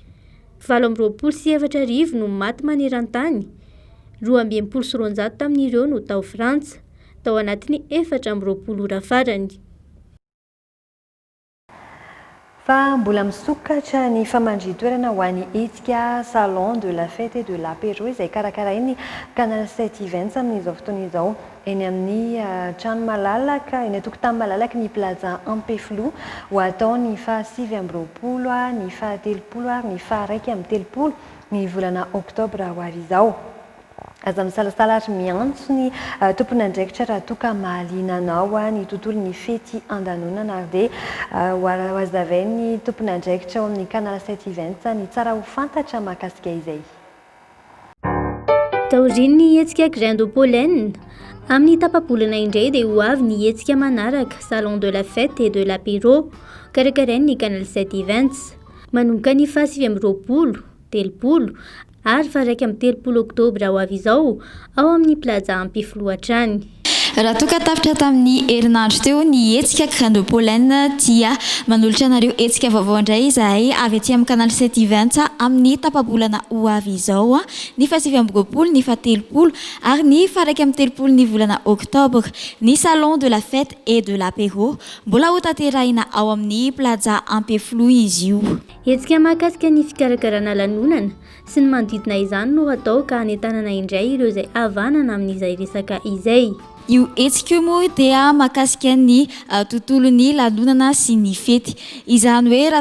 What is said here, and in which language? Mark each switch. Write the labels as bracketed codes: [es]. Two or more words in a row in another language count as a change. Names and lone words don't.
[mg] 7,24 no maty maneran-tany. 2,900 tamin'ireo no tao Frantsa. Tao anatin'ny 420 ora farany. Fa mbola misokatra ny famandri-toerana ho an'ny hetsika salon de la fête et de l'apéro izay karakarainy Canal 7 Events amin'izao fotoana izao eny amin'ny trano malalaka eny tokotany malalaka ny plaza Ampeflo ho atao ny faha 7 ny faha 3 ary ny faha 1 ny volana oktobra ho avy izao. Aza misalasala ary miantso ny tompon'andraikitra raha toa ka mahaliana anao ny tontolon'ny fety andanonana ary dia ho azavay ny tompon'andraikitra ao amin'ny Canal 7 Events ny tsara ho fantatra mahakasika izay. Taoriny ny hetsika Grain de Pollen. Amin'ny tapabolana indray dia ho avy ny hetsika manaraka Salon de la Fête et de l'Apéro karakarain'ny Canal 7 Events. Manomboka ny faha 20, 30 ary faha 1 oktobra ho avy izao ao amin'ny plaza Ampeflo hatrany. Raha toa ka tafitra tamin'ny herinandro teo ny hetsika Grain de Pollen dia manolotra anareo hetsika vaovao indray izahay avy aty amin'ny Canal 7 Events amin'ny tapabolana ho avy izao ny faha 20, ny faha 30 ary ny faha 1 ny volana oktobra ny Salon de la Fête et de l'Apéro mbola ho tanterahina ao amin'ny plaza Ampeflo izy io. Hetsika mahakasika ny fikarakarana lanonana sy ny manodidina izany no atao ka hanetanana indray ireo izay havanana amin'izay resaka izay. io hetsika io moa dia mahakasika ny tontolon'ny lanonana sy ny fety izany hoe raha